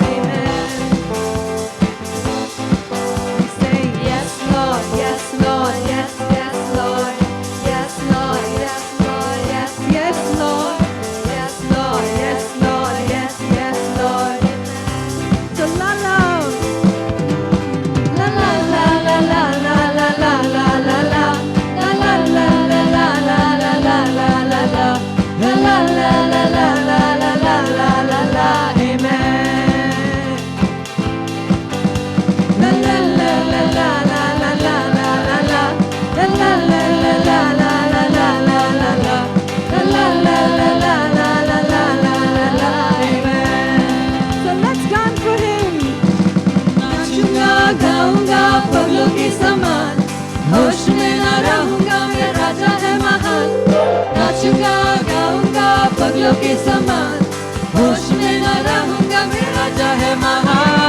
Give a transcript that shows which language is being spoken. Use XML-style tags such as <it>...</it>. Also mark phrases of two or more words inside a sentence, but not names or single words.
<en>Amen. You're saying yes, Lord, yes, Lord, yes, yes, Lord. Yes, Lord, yes, Lord, yes, yes, Lord. Yes, Lord, yes, Lord, yes, yes, Lord. So la la. La la la la la la la la la la la. La la la la la la la la la la la. La la la la la la la la la la la. Amen. La la la la la la la la la la la. La la la la la la la la la la la. La la la la la la la la la la la. Amen. So let's dance for Him.</en> <hi>नाचूंगा गाऊंगा पगलों के समान, होश में न रहूंगा मैं राजा है महान। नाचूंगा गाऊंगा पगलों के समान, होश में न रहूंगा मैं राजा है महान।</hi>